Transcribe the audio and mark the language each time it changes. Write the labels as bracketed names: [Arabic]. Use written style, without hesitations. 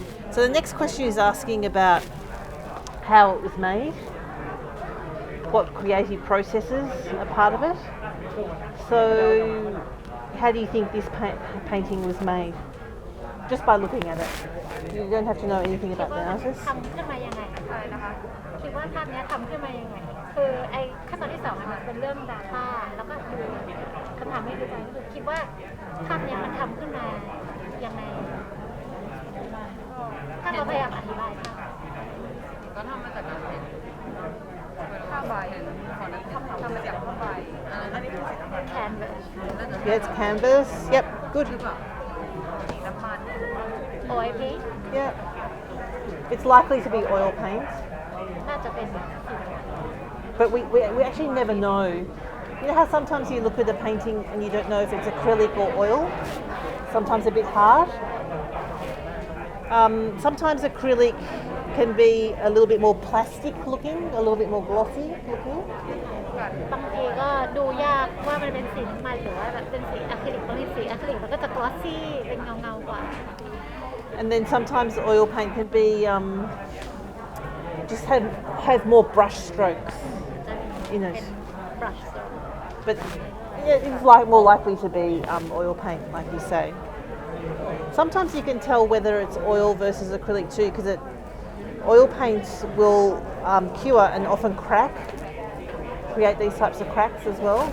[English] So the next question is asking about how it was made, what creative processes are part of it. So how do you think this painting was made? Just by looking at it. You don't have to know anything about the artist. [Thai] ทำขึ้นมายังไงอะไรนะคะคิดว่าภาพนี้ทำขึ้นมายังไงคือไอ้ขั้นตอนที่2มันเป็นเรื่อง data แล้วก็คือคำถามที่ดูใจก็คือคิดว่าภาพนี้มันทำขึ้นมายังไง ถ้าเขาพยายามอธิบาย ก็ทำมาจากการเป็นผ้าใบทำมาจากผ้าใบอันนี้คือสีน้ำมัน [English] canvas Yeah, it's canvas. Yep, good. [Thai] หรือเปล่าสีน้ำมัน [English] oil paint Yeah. It's likely to be oil paint, [Thai] น่าจะเป็น [English] but we actually never know. You know how sometimes you look at a painting and you don't know if it's acrylic or oil? Sometimes a bit hard. Sometimes acrylic can be a little bit more plastic looking, a little bit more glossy looking. [Thai] บางทีก็ดูยากว่ามันเป็นสีน้ำมันหรือว่าแบบเป็นสีอะคริลิกบางทีสีอะคริลิกมันก็จะ glossy เป็นเงากว่า [English] And then sometimes the oil paint can be just have more brush strokes, [Thai] จะ [English] you know. เป็น brush stroke But yeah, it's like more likely to be oil paint, like you say. Sometimes you can tell whether it's oil versus acrylic too, because oil paints will cure and often crack, create these types of cracks as well.